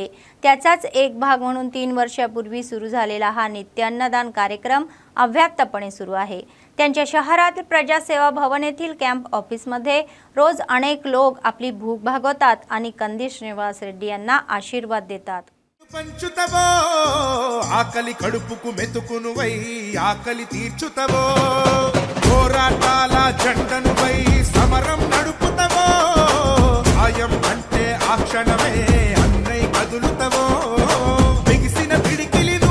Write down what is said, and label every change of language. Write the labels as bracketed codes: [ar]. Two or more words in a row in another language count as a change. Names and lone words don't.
[mr] त्याचाच एक भाग म्हणून 3 वर्षापूर्वी सुरू झालेला हा नित्य अन्नदान कार्यक्रम अव्याहतपणे सुरू आहे। त्यांच्या शहरातील प्रजासेवा भवन येथील कॅम्प ऑफिसमध्ये रोज अनेक लोक आपली भूक भागवतात आणि कंदी श्रीनिवास रेड्डी यांना आशीर्वाद देतात। [te] పంచుతవో ఆకలి కడుపుకు మెతుకునువై ఆకలి తీర్చుతవో పోరాటాల జెండనువై సమరం నడుపుతవో ఆయం అంటే ఆ క్షణమే అన్నై కదులుతవో బిగిసిన పిడికిలి